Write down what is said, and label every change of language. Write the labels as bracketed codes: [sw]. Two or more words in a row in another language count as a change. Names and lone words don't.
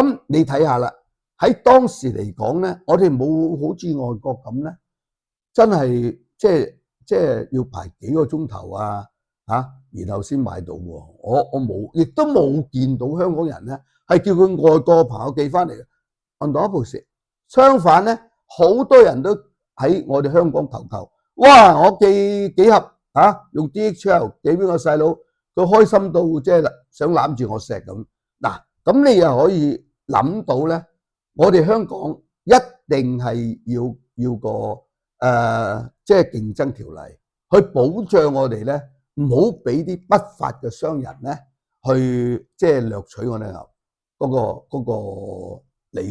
[yue] 咁你睇下啦，喺當時嚟講咧，我哋冇好似外國咁咧，真係即係要排幾個鐘頭然後先買到喎。我冇，亦都冇見到香港人咧係叫佢外國朋友寄翻嚟嘅。 [en] on the opposite， [yue] 相反咧，好多人都喺我哋香港求救。哇！我寄幾盒用 DHL 寄俾個細佬，佢開心到即係想攬住我錫咁。嗱，咁你又可以諗到咧，我哋香港一定係要個即係競爭條例去保障我哋咧，唔好俾啲不法嘅商人咧去即係掠取我哋嗰個利益。